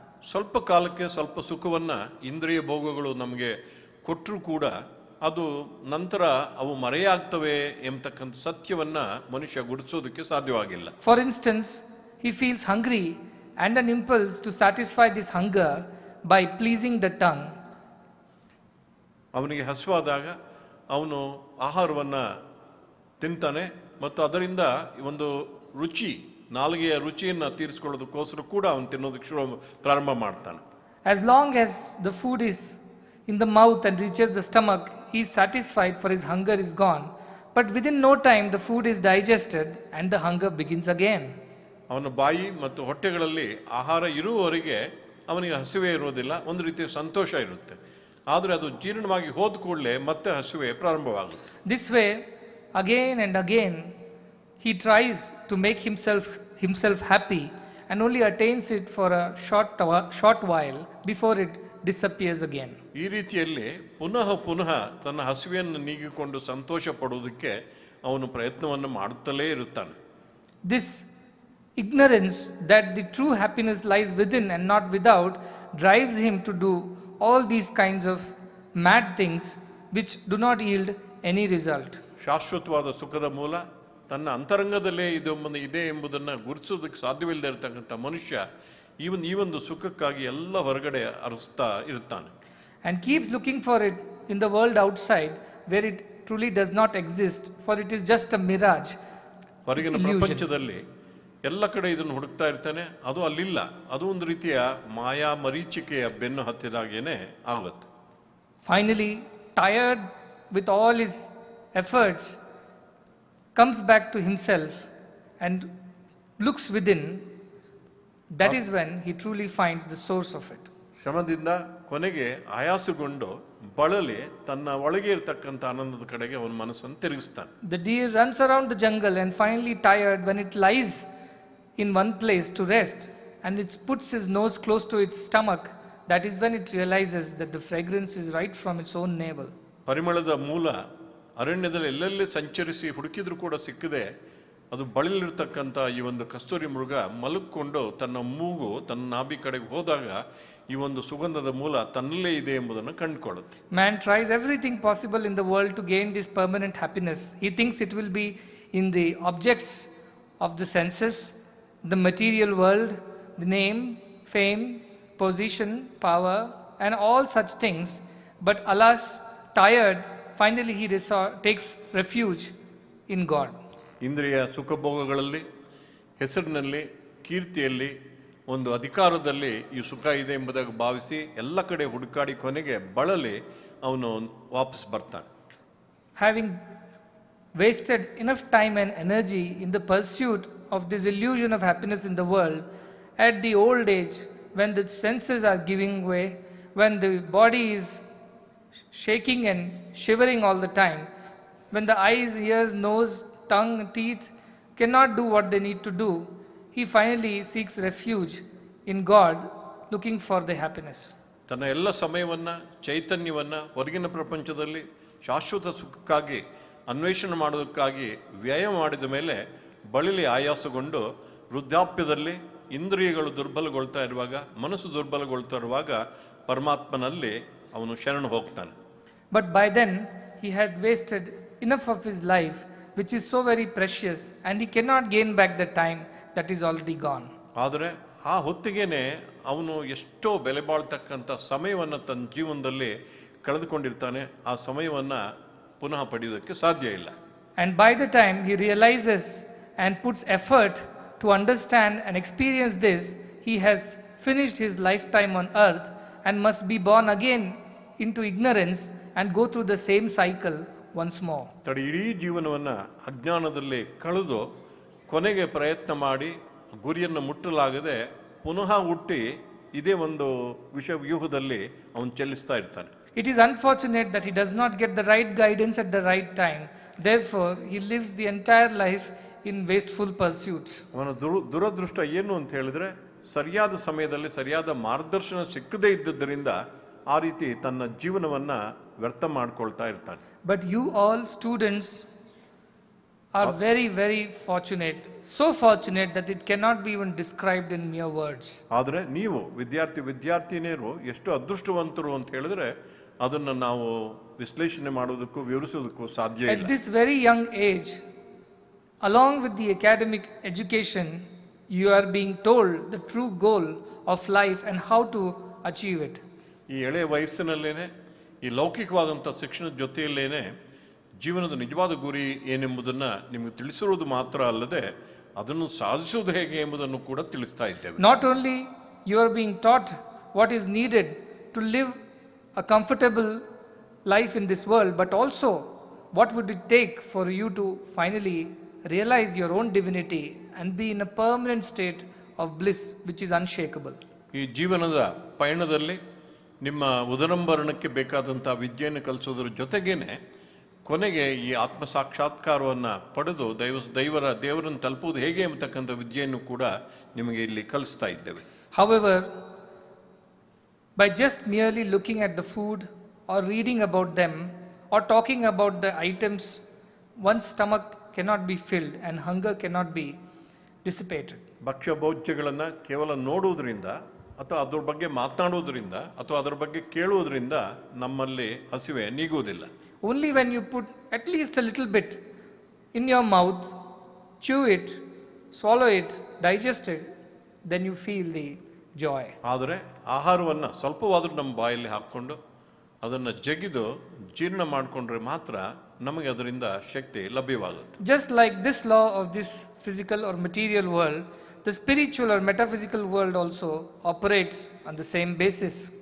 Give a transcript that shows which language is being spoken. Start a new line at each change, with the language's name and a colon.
Kannada: ಸ್ವಲ್ಪ ಕಾಲಕ್ಕೆ ಸ್ವಲ್ಪ ಸುಖವನ್ನು ಇಂದ್ರಿಯ ಭೋಗಗಳು ನಮಗೆ ಕೊಟ್ಟರೂ ಕೂಡ ಅದು ನಂತರ ಅವು ಮರೆಯಾಗ್ತವೆ ಎಂಬತಕ್ಕಂಥ ಸತ್ಯವನ್ನು ಮನುಷ್ಯ ಗುರುತಿಸೋದಕ್ಕೆ ಸಾಧ್ಯವಾಗಿಲ್ಲ.
English: For instance, he feels hungry and an impulse to satisfy this hunger by pleasing the tongue.
Kannada: ಅವನಿಗೆ ಹಸಿವಾದಾಗ ಅವನು ಆಹಾರವನ್ನು ತಿಂತಾನೆ ಮತ್ತು ಅದರಿಂದ ಒಂದು ರುಚಿ ನಾಲಿಗೆಯ ರುಚಿಯನ್ನು ತೀರಿಸ್ಕೊಳ್ಳೋದಕ್ಕೋಸ್ಕರ ಕೂಡ ಅವನು ತಿನ್ನೋದಕ್ಕೆ ಪ್ರಾರಂಭ ಮಾಡ್ತಾನೆ.
English: As long as the food is in the mouth and reaches the stomach, he is satisfied, for his hunger is gone. But within no time the food is digested and the hunger begins again.
Kannada: ಅವನ ಬಾಯಿ ಮತ್ತು ಹೊಟ್ಟೆಗಳಲ್ಲಿ ಆಹಾರ ಇರುವವರೆಗೆ ಅವನಿಗೆ ಹಸಿವೆ ಇರೋದಿಲ್ಲ, ಒಂದು ರೀತಿಯ ಸಂತೋಷ ಇರುತ್ತೆ. ಆದರೆ ಅದು ಜೀರ್ಣವಾಗಿ ಹೋದ ಕೂಡಲೇ ಮತ್ತೆ ಹಸಿವೆ ಪ್ರಾರಂಭವಾಗುತ್ತೆ.
English: This way, again and again, he tries to make himself happy and only attains it for a short while before it disappears again.
Kannada: ಈ ರೀತಿಯಲ್ಲಿ ಪುನಃ ತನ್ನ ಹಸಿವೆಯನ್ನು ನೀಗಿಕೊಂಡು ಸಂತೋಷ ಪಡುವುದಕ್ಕೆ ಅವನು ಪ್ರಯತ್ನವನ್ನು ಮಾಡುತ್ತಲೇ ಇರುತ್ತಾನೆ.
English: This ignorance that the true happiness lies within and not without drives him to do all these kinds of mad things which do not yield any result.
Kannada: ಶಾಶ್ವತವಾದ ಸುಖದ ಮೂಲ ತನ್ನ ಅಂತರಂಗದಲ್ಲೇ ಇದೆ ಎಂಬುದನ್ನು ಗುರುತಿಸೋದಕ್ಕೆ ಸಾಧ್ಯವಿಲ್ಲದೆ ಇರತಕ್ಕಂಥ ಮನುಷ್ಯ ಈ ಒಂದು ಸುಖಕ್ಕಾಗಿ ಎಲ್ಲ ಹೊರಗಡೆ ಅರಸ್ತಾ ಇರ್ತಾನೆ.
English: And keeps looking for it in the world outside where it truly does not exist, for it is just a mirage.
Kannada: ಹೊರಗಿನ ಪ್ರಪಂಚದಲ್ಲಿ ಎಲ್ಲ ಕಡೆ ಇದನ್ನು ಹುಡುಕ್ತಾ ಇರ್ತಾನೆ, ಅದು ಅಲ್ಲಿಲ್ಲ, ಅದು ಒಂದು ರೀತಿಯ ಮಾಯಾ ಮರೀಚಿಕೆಯ ಬೆನ್ನು ಹತ್ತಿದಾಗೇನೆ ಆಗುತ್ತೆ.
English: Finally, tired with all his efforts, comes back to himself and looks within. That is when he truly finds the source of it.
Kannada: ಶ್ರಮದಿಂದ ಕೊನೆಗೆ ಆಯಾಸಗೊಂಡು ಬಳಲಿ ತನ್ನ ಒಳಗೆ ಇರತಕ್ಕಂಥ ಆನಂದದ ಕಡೆಗೆ ಅವನ ಮನಸ್ಸನ್ನು ತಿರುಗಿಸ್ತಾನೆ.
English: The deer runs around the jungle and finally tired when it lies in one place to rest and it puts his nose close to its stomach. That is when it realizes that the fragrance is right from its own navel.
Kannada: ಪರಿಮಳದ ಮೂಲ ಅರಣ್ಯದಲ್ಲಿ ಎಲ್ಲೆಲ್ಲಿ ಸಂಚರಿಸಿ ಹುಡುಕಿದ್ರೂ ಕೂಡ ಸಿಕ್ಕದೆ ಅದು ಬಳಲಿರ್ತಕ್ಕಂಥ ಈ ಒಂದು ಕಸ್ತೂರಿ ಮೃಗ ಮಲಗಿಕೊಂಡು ತನ್ನ ಮೂಗು ತನ್ನ ನಾಭಿ ಕಡೆಗೆ ಹೋದಾಗ ಈ ಒಂದು ಸುಗಂಧದ ಮೂಲ ತನ್ನಲ್ಲೇ ಇದೆ ಎಂಬುದನ್ನು ಕಂಡುಕೊಳ್ಳುತ್ತೆ.
English: Man tries everything possible in the world to gain this permanent happiness. He thinks it will be in the objects of the senses, the material world, the name, fame, position, power, and all such things. But alas, tired, finally he takes refuge in God.
Kannada: ಇಂದ್ರಿಯ ಸುಖಭೋಗಗಳಲ್ಲಿ, ಹೆಸರಿನಲ್ಲಿ, ಕೀರ್ತಿಯಲ್ಲಿ, ಒಂದು ಅಧಿಕಾರದಲ್ಲಿ ಈ ಸುಖ ಇದೆ ಎಂಬುದಾಗಿ ಭಾವಿಸಿ ಎಲ್ಲ ಕಡೆ ಹುಡುಕಾಡಿ ಕೊನೆಗೆ ಬಳಲಿ ಅವನು ವಾಪಸ್ ಬರ್ತಾನೆ.
English: Having wasted enough time and energy in the pursuit of this illusion of happiness in the world, at the old age, when the senses are giving way, when the body is shaking and shivering all the time, when the eyes, ears, nose, tongue, teeth cannot do what they need to do, he finally seeks refuge in God, looking for the happiness.
Kannada: ತನ್ನ ಎಲ್ಲ ಸಮಯವನ್ನು, ಚೈತನ್ಯವನ್ನು ಹೊರಗಿನ ಪ್ರಪಂಚದಲ್ಲಿ ಶಾಶ್ವತ ಸುಖಕ್ಕಾಗಿ ಅನ್ವೇಷಣೆ ಮಾಡೋದಕ್ಕಾಗಿ ವ್ಯಯ ಮಾಡಿದ ಮೇಲೆ ಬಳಲಿ ಆಯಾಸಗೊಂಡು ವೃದ್ಧಾಪ್ಯದಲ್ಲಿ ಇಂದ್ರಿಯಗಳು ದುರ್ಬಲಗೊಳ್ತಾ ಇರುವಾಗ, ಮನಸ್ಸು ದುರ್ಬಲಗೊಳ್ತಾ ಇರುವಾಗ ಪರಮಾತ್ಮನಲ್ಲಿ ಅವನು ಶರಣು ಹೋಗ್ತಾನೆ.
English: But by then he had wasted enough of his life, which is so very precious, and he cannot gain back the time that is already gone.
Kannada: ಆದರೆ ಆ ಹೊತ್ತಿಗೆನೆ ಅವನು ಎಷ್ಟೋ ಬೆಲೆ ಬಾಳ್ತಕ್ಕಂಥ ಸಮಯವನ್ನು ತನ್ನ ಜೀವನದಲ್ಲಿ ಕಳೆದುಕೊಂಡಿರ್ತಾನೆ. ಆ ಸಮಯವನ್ನು ಪುನಃ ಪಡೆಯೋದಕ್ಕೆ ಸಾಧ್ಯ ಇಲ್ಲ.
English: And by the time he realizes and puts effort to understand and experience this, he has finished his lifetime on earth and must be born again into ignorance and go through the same cycle once more.
Kannada: ಇಡೀ ಜೀವನವನ್ನು ಅಜ್ಞಾನದಲ್ಲಿ ಕಳೆದು ಕೊನೆಗೆ ಪ್ರಯತ್ನ ಮಾಡಿ ಗುರಿಯನ್ನು ಮುಟ್ಟಲಾಗದೆ ಪುನಃ ಹುಟ್ಟಿ ಇದೇ ಒಂದು ವ್ಯೂಹದಲ್ಲಿ ಅವನು ಚೆಲ್ಲಿಸ್ತಾ ಇರ್ತಾನೆ.
English: It is unfortunate that he does not get the right guidance at the right time. Therefore, he lives the entire life in wasteful pursuits.
Kannada: ಅವನ ದುರದೃಷ್ಟ ಏನು ಅಂತ ಹೇಳಿದ್ರೆ, ಸರಿಯಾದ ಸಮಯದಲ್ಲಿ ಸರಿಯಾದ ಮಾರ್ಗದರ್ಶನ ಸಿಕ್ಕದೇ ಇದ್ದದ್ದರಿಂದ ಆ ರೀತಿ ತನ್ನ ಜೀವನವನ್ನ ವ್ಯರ್ಥ ಮಾಡ್ಕೊಳ್ತಾ ಇರ್ತಾನೆ.
English: But you all students are very, very fortunate. So fortunate that it cannot be even described in mere words.
Kannada: ಆದರೆ ನೀವು ವಿದ್ಯಾರ್ಥಿನಿಯರು ಎಷ್ಟು ಅದೃಷ್ಟವಂತರು ಅಂತ ಹೇಳಿದ್ರೆ ಅದನ್ನು ನಾವು ವಿಶ್ಲೇಷಣೆ ಮಾಡೋದಕ್ಕೂ ವಿವರಿಸೋದಕ್ಕೂ ಸಾಧ್ಯ ಇಲ್ಲ.
English: At this very young age, along with the academic education, you are being told the true goal of life and how to achieve it.
Kannada: ಈ ಎಳೆಯ ವಯಸ್ಸಿನಲ್ಲೇನೆ ಈ ಲೌಕಿಕವಾದಂಥ ಶಿಕ್ಷಣದ ಜೊತೆಯಲ್ಲೇನೆ ಜೀವನದ ನಿಜವಾದ ಗುರಿ ಏನೆಂಬುದನ್ನು ನಿಮಗೆ ತಿಳಿಸಿರುವುದು ಮಾತ್ರ ಅಲ್ಲದೆ ಅದನ್ನು ಸಾಧಿಸುವುದು ಹೇಗೆ ಎಂಬುದನ್ನು ಕೂಡ ತಿಳಿಸ್ತಾ ಇದ್ದೇವೆ.
English: Not only you are being taught what is needed to live a comfortable life in this world, but also what would it take for you to finally realize your own divinity and be in a permanent state of bliss which is unshakable.
Kannada: ಈ ಜೀವನದ ಪಯಣದಲ್ಲಿ ನಿಮ್ಮ ಉದರಂಬರಣಕ್ಕೆ ಬೇಕಾದಂಥ ವಿದ್ಯೆಯನ್ನು ಕಲಿಸೋದ್ರ ಜೊತೆಗೇನೆ ಕೊನೆಗೆ ಈ ಆತ್ಮ ಸಾಕ್ಷಾತ್ಕಾರವನ್ನು ಪಡೆದು ದೇವರನ್ನು ತಲುಪುವುದು ಹೇಗೆ ಎಂಬತಕ್ಕಂಥ ವಿದ್ಯೆಯನ್ನು ಕೂಡ ನಿಮಗೆ ಇಲ್ಲಿ ಕಲಿಸ್ತಾ ಇದ್ದೇವೆ.
English: However, by just merely looking at the food or reading about them or talking about the items, one's stomach cannot be filled and hunger cannot be dissipated.
Kannada: ಭಕ್ಷ್ಯ ಭೋಜ್ಯಗಳನ್ನು ಕೇವಲ ನೋಡುವುದರಿಂದ ಅಥವಾ ಅದ್ರ ಬಗ್ಗೆ ಮಾತನಾಡುವುದರಿಂದ ಅಥವಾ ಅದರ ಬಗ್ಗೆ ಕೇಳುವುದರಿಂದ ನಮ್ಮಲ್ಲಿ ಹಸಿವೆ ನೀಗುವುದಿಲ್ಲ.
English: Only when you put at least a little bit in your mouth, chew it, swallow it, digest it, then you feel the joy.
Kannada: ಆದರೆ ಆಹಾರವನ್ನು ಸ್ವಲ್ಪವಾದರೂ ನಮ್ಮ ಬಾಯಲ್ಲಿ ಹಾಕ್ಕೊಂಡು ಅದನ್ನು ಜಗಿದು ಜೀರ್ಣ ಮಾಡಿಕೊಂಡ್ರೆ ಮಾತ್ರ ನಮಗೆ ಅದರಿಂದ ಶಕ್ತಿ ಲಭ್ಯವಾಗುತ್ತೆ.
English: Just like this law of this physical or material world, the spiritual or metaphysical world also operates on the same basis.